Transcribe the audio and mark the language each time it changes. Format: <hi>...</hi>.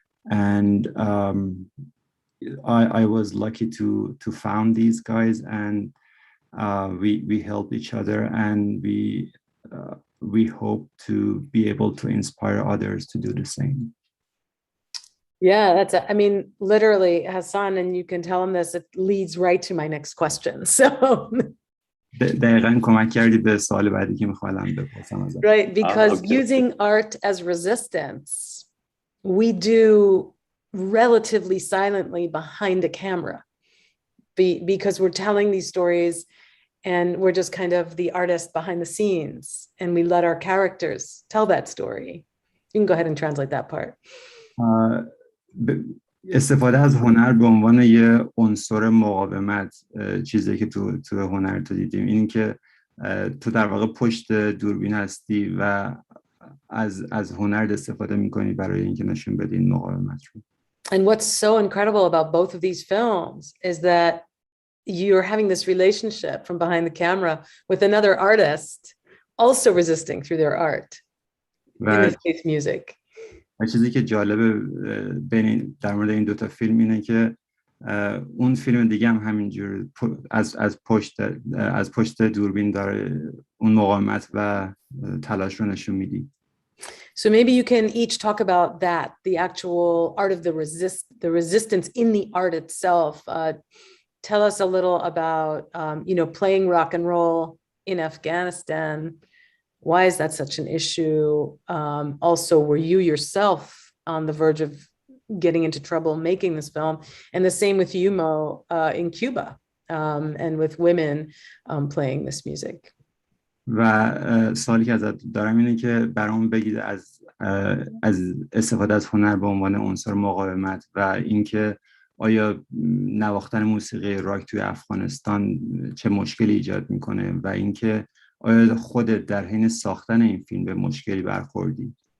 <en>And I was lucky to found these guys, and we helped each other, and we hope to be able to inspire others to do the same. Yeah, I mean, literally, Hassan, and you can tell him this, it leads right to my next question. So</en> <fa>دقیقاً کمک کردی به سوال بعدی که می‌خوام بپرسم ازت.</fa> <en>Right, because using art as resistance, we do relatively silently behind a camera, because we're telling these stories and we're just kind of the artist behind the scenes, and we let our characters tell that story. You can go ahead and translate that part.</en> <fa>استفاده از هنر به عنوان یه عنصر مقاومت، چیزی که تو هنر تو دیدیم، این که تو در واقع پشت دوربین هستی و از هنر استفاده میکنی برای اینکه نشون بدی این مقاومت رو.</fa> <en>And what's so incredible about both of these films is that you're having this relationship from behind the camera with another artist also resisting through their art. In this case, music.</en> <fa>و چیزی که جالبه در مورد این دوتا فیلم اینه که اون فیلم دیگه هم همینجور از پشت دوربین داره اون مقاومت و تلاش رو نشون میدی.</fa> <en>So maybe you can each talk about that, the actual art of the resistance in the art itself. Tell us a little about, playing rock and roll in Afghanistan. Why is that such an issue? Also, were you yourself on the verge of getting into trouble making this film? And the same with you, Mo, in Cuba, and with women playing this music.</en> <fa>و سوالی که ازت دارم اینه که برام بگید از استفاده از هنر به عنوان عنصر مقاومت و اینکه آیا نواختن موسیقی راک توی افغانستان چه مشکلی ایجاد میکنه و اینکه آیا خودت در حین ساختن این فیلم به مشکلی برخوردی؟</fa>